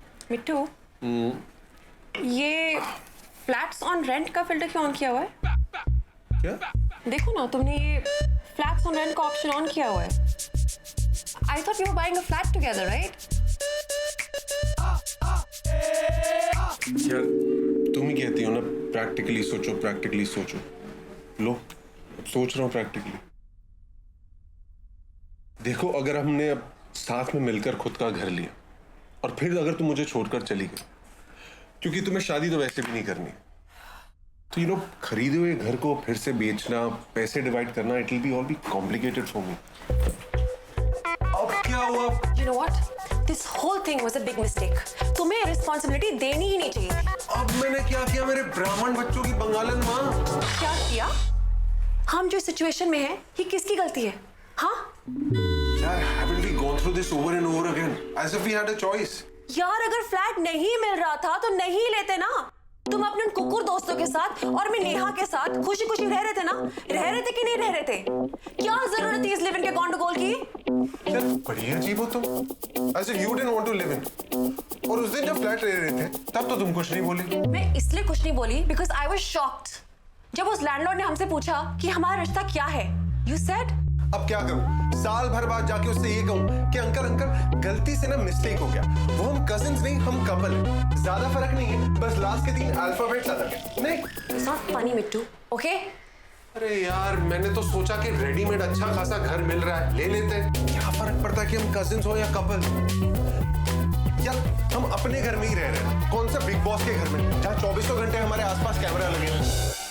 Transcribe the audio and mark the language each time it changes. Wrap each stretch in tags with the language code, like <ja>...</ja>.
<hi>मिट्टू, ये flats on rent का filter क्यों ऑन किया हुआ है? क्या? देखो ना, तुमने ये फ्लैट्स ऑन रेंट का ऑप्शन ऑन किया हुआ है।</hi> <en>I thought you were buying a flat together, right?</en> <hi>यार तुम ही कहती हो ना प्रैक्टिकली सोचो, प्रैक्टिकली सोचो। लो अब सोच रहा हूँ प्रैक्टिकली। देखो अगर हमने अब साथ में मिलकर खुद का घर लिया और फिर अगर तुम मुझे छोड़कर चली गई, क्योंकि तुम्हें शादी तो वैसे भी नहीं करनी, तो खरीदे हुए घर को फिर से बेचना, पैसे डिवाइड करना,</hi> <en>It will be all be complicated for me.</en> <hi>अब क्या हुआ?</hi> <en>You know what? This whole thing was a big mistake.</en> <hi>तुम्हें रिस्पॉन्सिबिलिटी देनी ही नहीं चाहिए थी। अब मैंने क्या किया मेरे ब्राह्मण बच्चों की बंगालन माँ? क्या किया? हम जो सिचुएशन में हैं, ये किसकी गलती है? हाँ?</hi> <en>यार, haven't we gone through this over and over again? As if we had a choice.</en> <hi>यार अगर फ्लैट नहीं मिल रहा था तो नहीं लेते ना। तुम अपने उन कुकुर दोस्तों के साथ और मैं नेहा के साथ खुशी खुशी रह रहे थे ना? रह रहे थे कि नहीं रह रहे थे? क्या जरूरत थी इस लिव इन के गॉन्डोगोल की? यार बड़ी अजीब हो तुम।</hi> <en>As if you didn't want to live in.</en> <hi>और उस दिन जब फ्लैट रह रहे थे तब तो तुम कुछ नहीं बोली। मैं इसलिए कुछ नहीं बोली</hi> <en>because I was shocked.</en> <hi>जब उस लैंडलॉर्ड ने हमसे पूछा कि हमारा रिश्ता क्या है,</hi> <en>you said</en> <hi>अब क्या करूं? साल भर बाद जाके उससे ये कहूं कि अंकल गलती से ना मिस्टेक हो गया। वो हम कजिन्स नहीं, हम कपल हैं। ज्यादा फर्क नहीं है, बस लास्ट के 3 अल्फाबेट्स अलग है। नहीं,</hi> <en>it's not funny Mittu, okay?</en> <hi>अरे यार मैंने तो सोचा कि रेडीमेड अच्छा खासा घर मिल रहा है, ले लेते हैं। क्या फर्क पड़ता है कि हम कजिन्स हो या कपल? यार हम अपने घर में ही रह रहे हैं, कौन सा बिग बॉस के घर में जहाँ 24 घंटे हमारे आसपास कैमरा लगे हैं।</hi>